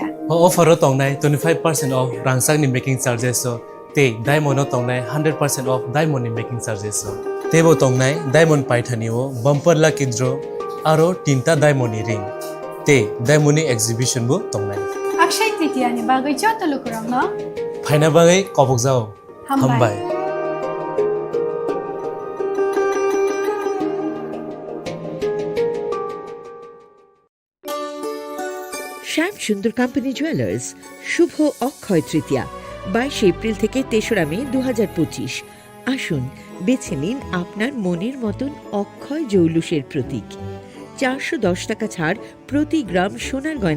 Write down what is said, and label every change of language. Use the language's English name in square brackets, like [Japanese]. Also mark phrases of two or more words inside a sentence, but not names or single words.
[Kok Borok] अफाराव तंनाय 25% ऑफ रांसांनि [English] making charges [Kok Borok] ते डायमंड तंनाय 100% [English] of diamond [Kok Borok] नि [English] making charges [Kok Borok] तेबो तंनाय डायमंड पाइथानिओ [English] bumper lucky draw [Kok Borok] आरो 3टा डायमंड नि रिंग ते डायमंड नि एग्जिबिशन बो तंनाय अक्षय तृतीया नि बागै जत लोगोरंग फाइना बागै कबक जाओ हामबाय [Bangla] শ্যাম সুন্দর কোম্পানি জুয়েলার্স শুভ অক্ষয় তৃতীয়া 22 এপ্রিল থেকে 3রা মে 2025 আসুন বেছে নিন আপনার মনের মতন অক্ষয় জৌলুসের প্রতীক 410 টাকা ছাড় প্রতি গ্রাম সোনার গয়না